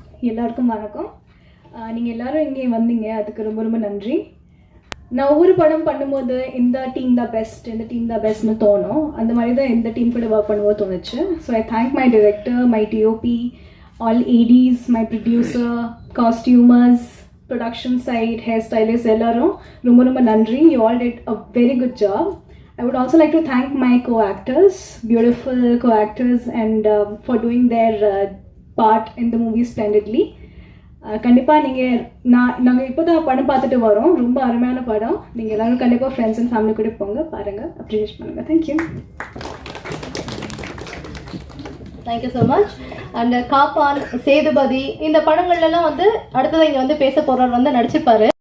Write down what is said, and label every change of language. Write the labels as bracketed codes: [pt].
[ta] எல்லாருக்கும் வணக்கம். நீங்கள் எல்லாரும் இங்கே வந்தீங்க, அதுக்கு ரொம்ப ரொம்ப நன்றி. நான் ஒவ்வொரு படம் பண்ணும்போது இந்த டீம் தான் பெஸ்ட்னு தோணும். அந்த மாதிரி தான் இந்த டீம் கூட ஒர்க் பண்ணும்போது தோணுச்சு. [en] so I thank my director, my DOP, all ADs, my producer, costumers, production side, hairstylist, [ta] ellarum romba nandri. [en] You all did a very good job. I would also like to thank my co-actors, beautiful co-actors, and for doing their part in the movie splendidly. [ta] கண்டிப்பாக நீங்கள் நாங்கள் இப்போ தான் படம் பார்த்துட்டு வரோம். ரொம்ப அருமையான படம். நீங்கள் எல்லோரும் கண்டிப்பாக ஃப்ரெண்ட்ஸ் அண்ட் ஃபேமிலி கூட போங்க, பாருங்கள், அப்ரிஷியேட் பண்ணுங்கள். [en] Thank you. Thank you so much. [ta] And காப்பான், சேதுபதி, இந்த படங்கள்லாம் வந்து அடுத்தது இங்கே வந்து பேச போகிறவர் வந்து நடிச்சிருப்பாரு.